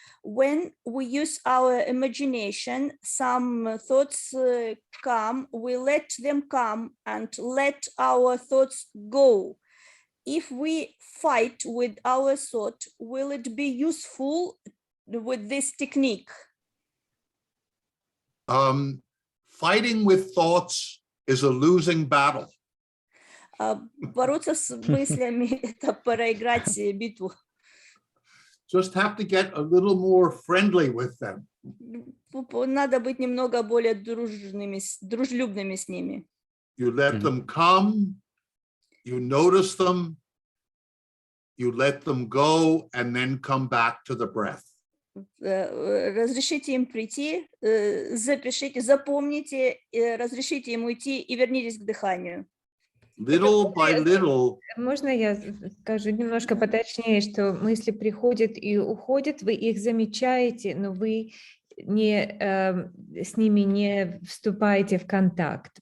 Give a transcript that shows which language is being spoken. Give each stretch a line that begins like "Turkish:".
English: When we use our imagination, some thoughts come, we let them come and let our thoughts go. If we fight with our thought, will it be useful with this technique? Fighting with thoughts is a losing battle.
Russian: Бороться с мыслями — это проиграть битву.
English: Just have to get a little more friendly with them.
Russian: Надо быть немного более дружелюбными с ними.
English: You let them come, you notice them, you let them go, and then come back to the breath.
Russian: Разрешите им прийти, запишите, запомните, разрешите им уйти и вернитесь к дыханию.
English: little by little.
Russian: Можно я скажу немножко поточнее, что мысли приходят и уходят, вы их замечаете, но вы не, с ними не вступаете в контакт.